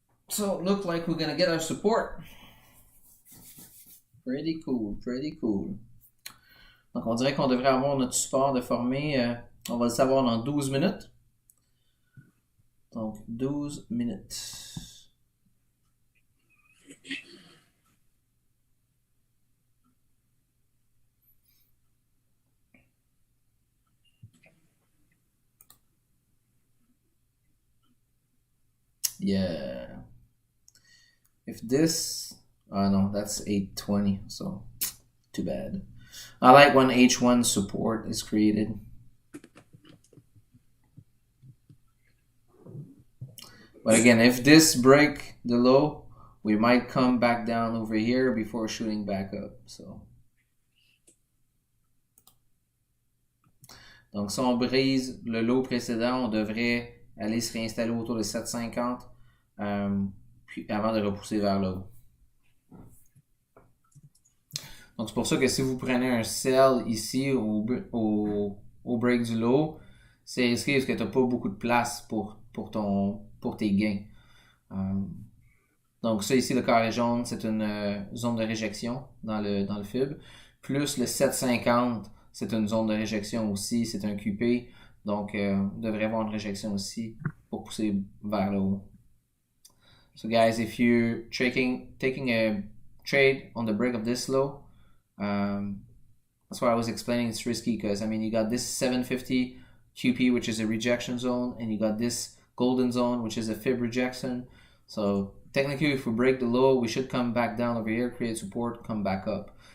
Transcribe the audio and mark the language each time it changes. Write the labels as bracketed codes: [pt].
[en] So it looked like we're gonna get our support. Pretty cool. [fr] Donc on dirait qu'on devrait avoir notre support de formé. On va le savoir dans 12 minutes. Donc 12 minutes. [en] Yeah. If this, no, that's 820, so too bad. I like when H1 support is created. But again, if this break the low, we might come back down over here before shooting back up. [fr] So, donc si on brise le low précédent, on devrait aller se réinstaller autour de 750. Puis avant de repousser vers le haut. Donc c'est pour ça que si vous prenez un sell ici au break du low, c'est risqué parce que tu n'as pas beaucoup de place pour tes gains. Donc ça ici, le carré jaune, c'est une zone de réjection dans le FIB. Plus le 750, c'est une zone de réjection aussi, c'est un QP. Donc on devrait avoir une réjection aussi pour pousser vers le haut. [en] So guys, if you're taking a trade on the break of this low. That's why I was explaining it's risky, because I mean you got this 750 QP, which is a rejection zone, and you got this golden zone, which is a fib rejection. So technically, if we break the low, we should come back down over here, create support, come back up.